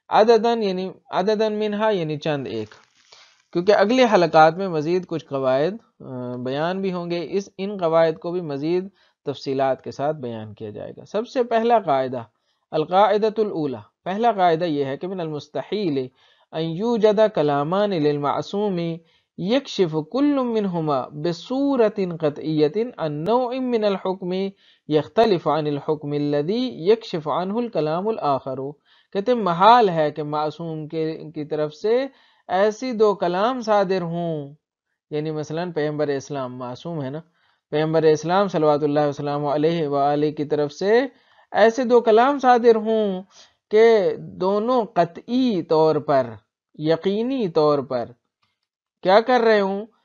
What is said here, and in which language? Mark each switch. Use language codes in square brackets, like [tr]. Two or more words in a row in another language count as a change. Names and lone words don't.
[ar] عددا منہا [ur] یعنی چند ایک، کیونکہ اگلے حلقات میں مزید کچھ قواعد بیان بھی ہوں گے، ان قواعد کو بھی مزید تفصیلات کے ساتھ بیان کیا جائے گا. سب سے پہلا قاعدہ [ar] القاعدۃ الاولی، [ur] پہلا قاعدہ یہ ہے کہ [ar] من المستحیل ان یوجد کلامان للمعصوم یکشف کل منہما بصورت قطعیت عن نوع من الحکم یختلف عن الحکم الذی یکشف عنہ الکلام الآخر. [ur] کہتے ہیں محال ہے کہ معصوم کی طرف سے ایسی دو کلام صادر ہوں، یعنی مثلا پیغمبر اسلام معصوم ہے نا، پیغمبر اسلام [ar] صلوات اللہ وسلم علیہ وآلہ [ur] کی طرف سے ایسے دو کلام صادر ہوں کہ دونوں قطعی طور پر، یقینی طور پر کیا کر رہے ہوں،